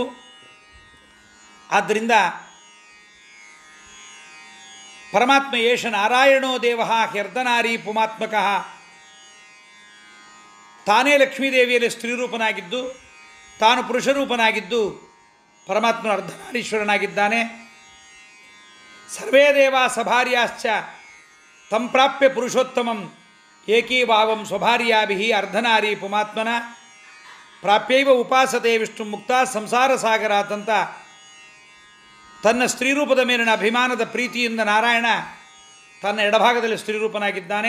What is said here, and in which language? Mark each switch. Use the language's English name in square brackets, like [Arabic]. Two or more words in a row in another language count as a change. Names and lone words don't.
[Kannada] ಆದ್ದರಿಂದ ಪರಮಾತ್ಮ [Sanskrit] ಏಷ ನಾರಾಯಣೋ ದೇವ ಹ್ಯರ್ಧನಾರಿ ಪುಮಾತ್ಮಕಃ, [Kannada] ತಾನೇ ಲಕ್ಷ್ಮೀದೇವಿಯಲ್ಲಿ ಸ್ತ್ರೀರೂಪನಾಗಿದ್ದು ತಾನು ಪುರುಷರೂಪನಾಗಿದ್ದು ಪರಮಾತ್ಮನ ಅರ್ಧನಾರೀಶ್ವರನಾಗಿದ್ದಾನೆ. [Sanskrit] ಸರ್ವೇ ದೇವಾ ಸಭಾರ್ಯಾಶ್ಚ ತಂ ಪ್ರಾಪ್ಯ ಪುರುಷೋತ್ತಮಂ ಏಕೀಭಾವಂ ಸ್ವಭಾರ್ಯಾಭಿಃ ಅರ್ಧನಾರಿ ಪುಮಾತ್ಮನ ಪ್ರಾಪ್ಯೈವ ಉಪಾಸತೆ ವಿಷ್ಣು ಮುಕ್ತ ಸಂಸಾರ ಸಾಗರಾತಂತ [Kannada] ತನ್ನ ಸ್ತ್ರೀರೂಪದ ಮೇಲಿನ ಅಭಿಮಾನದ ಪ್ರೀತಿಯಿಂದ ನಾರಾಯಣ ತನ್ನ ಎಡಭಾಗದಲ್ಲಿ ಸ್ತ್ರೀರೂಪನಾಗಿದ್ದಾನೆ.